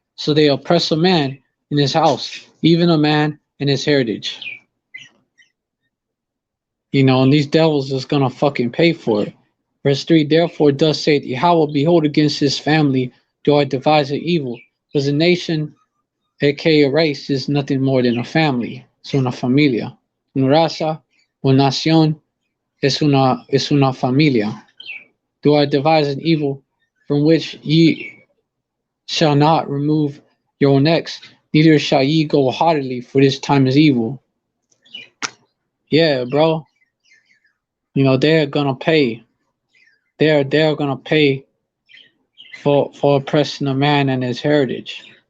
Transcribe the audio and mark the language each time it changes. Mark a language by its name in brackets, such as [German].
[English] So they oppress a man in his house, even a man in his heritage. And these devils is gonna fucking pay for it. Verse 3, therefore thus saith Yahweh, behold, against his family do I devise an evil. Because a nation, aka a race, is nothing more than a family. [Spanish] Es una familia. Una raza, una nación, es una familia. [English] Do I devise an evil from which ye shall not remove your necks, neither shall ye go haughtily, for this time is evil. Yeah, bro. They're gonna pay. They're gonna pay for oppressing a man and his heritage.